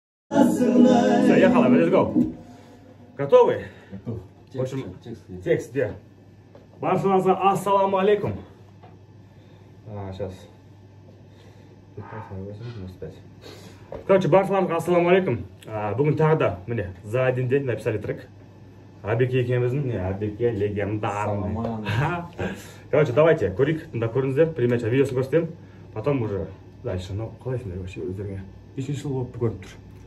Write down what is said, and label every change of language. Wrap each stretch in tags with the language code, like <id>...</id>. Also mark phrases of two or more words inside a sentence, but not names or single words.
<ru>Ехала,</ru> <en>let's go.</en> <ru>Готовы? Готов. Текст где?</ru> <kk>Баршаңызға ассаламу алейкум.</kk> <ru>Сейчас.</ru> <kk>Короче, баршаңызға ассаламу алейкум. Бүгін тағы да, міне,</kk> <ru>за один день написали трек.</ru> <kk>Абеке екеуміздің, Абеке легендарный.</kk> <ru>Короче, давайте,</ru> <kk>көрейік, тыңда көріңіздер, примерно видеосын көрсетемін,</kk> <ru>потом уже дальше.</ru> <kk>Ну, қалайсыңдар вообще өздеріңе? Үшінші жыл болып көрініп тұр.</kk>